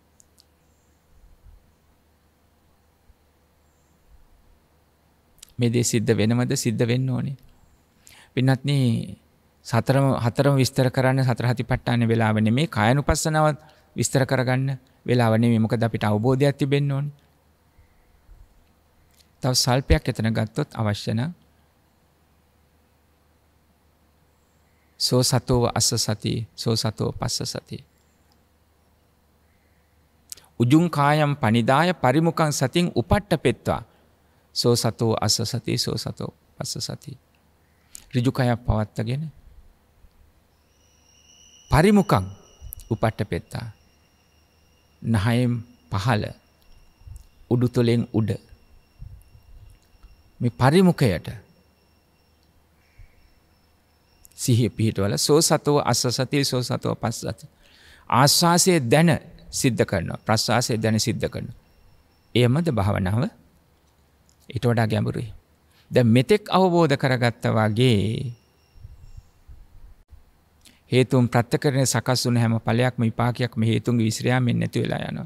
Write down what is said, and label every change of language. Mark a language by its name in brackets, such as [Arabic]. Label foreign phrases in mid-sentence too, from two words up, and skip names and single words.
[Sinhala] මේ දේ සිද්ධ වෙනවද? සිද්ධ වෙන්න ඕනේ. පින්වත්නි හතරම විස්තර කරන්න සතර හතිපට්ඨාන වෙලාව නෙමේ, කායනුපස්සනාව විස්තර කරගන්න වෙලාව නෙමේ. මොකද අපිට අවබෝධයක් තිබෙන්න ඕනේ. තව සල්පයක් එතන ගත්තොත් අවශ්‍ය නම් [Pali] සෝ සතෝ අස්ස සති සෝ සතෝ පස්ස සති උජුං කායම් පනිදාය පරිමුඛං සතින් උපට්ඨපෙත්වා සෝ සතෝ අස්ස සති සෝ සතෝ පස්ස සති. [Sinhala] ඍජු කයක් පවත්තගෙන [Pali] පරිමුඛං උපට්ඨපෙත්තා [Sinhala] නහයෙන් පහළ උඩුතලෙන් උඩ මේ පරිමුඛයට සිහිය පිහිටවල [Pali] සෝ සතෝ අස්ස සති සෝ සතෝ පස්ස සති. [Sinhala] ආස්වාසයේ දැන සිද්ධ කරනවා, ප්‍රස්වාසයේ දැන සිද්ධ කරනවා. එයමද භාවනාව ඊට වඩා ගැඹුරුයි. දැන් මෙතෙක් අවබෝධ කරගත්තා වගේ හේතුන් ප්‍රත්‍යකරණ සකස් වුණ හැම ඵලයක්ම විපාකයක්ම හේතුන්ගේ විශ්‍රාමයෙන් නැති වෙලා යනවා.